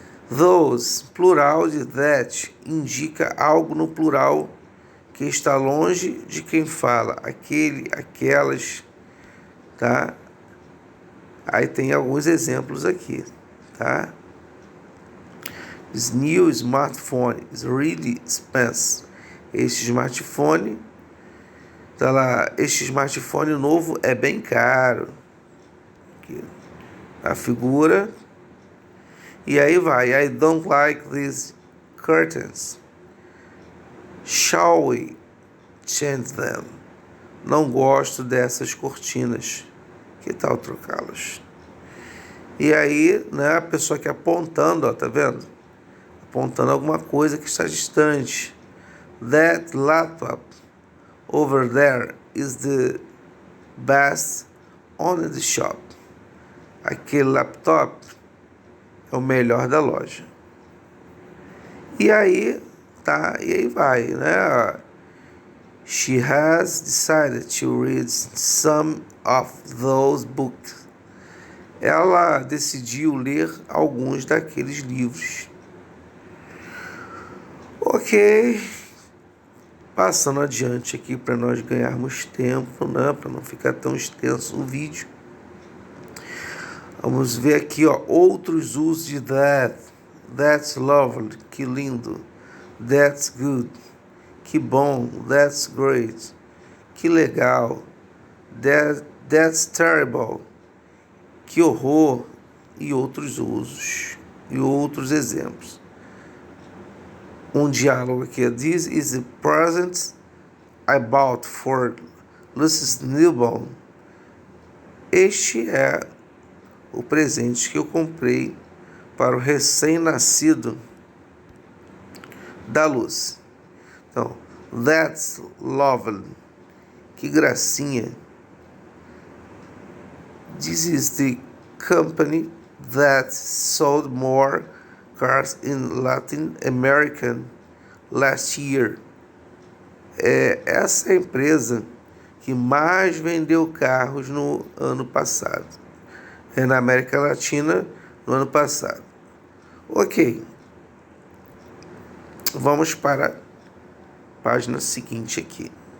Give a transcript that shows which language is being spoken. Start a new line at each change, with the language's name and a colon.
Portuguese: Those, plural de that, indica algo no plural que está longe de quem fala, aquele, aquelas, tá? Aí tem alguns exemplos aqui, tá?
English: This new smartphone is really expensive.
Portuguese: Este smartphone, tá lá, este smartphone novo é bem caro. Aqui, a figura. E aí vai,
English: I don't like these curtains. Shall we change them?
Portuguese: Não gosto dessas cortinas. Que tal trocá-las? E aí, né, a pessoa que apontando, ó, tá vendo? Apontando alguma coisa que está distante.
English: That laptop over there is the best on the shop.
Portuguese: Aquele laptop é o melhor da loja. E aí, tá? E aí vai, né?
English: She has decided to read some of those books.
Portuguese: Ela decidiu ler alguns daqueles livros. Ok. Passando adiante aqui para nós ganharmos tempo, né? Para não ficar tão extenso o vídeo. Vamos ver aqui, ó, outros usos de that.
English: That's lovely,
Portuguese: que lindo.
English: That's good,
Portuguese: que bom.
English: That's great,
Portuguese: que legal.
English: That's terrible,
Portuguese: que horror. E outros usos, e outros exemplos. Um diálogo aqui.
English: This is the present I bought for Lucy's newborn.
Portuguese: Este é o presente que eu comprei para o recém-nascido da Lucy. Então,
English: that's lovely,
Portuguese: que gracinha.
English: This is the company that sold more cars in Latin America last year.
Portuguese: Essa é a empresa que mais vendeu carros no ano passado. Na América Latina, no ano passado. Ok. Vamos para a página seguinte aqui.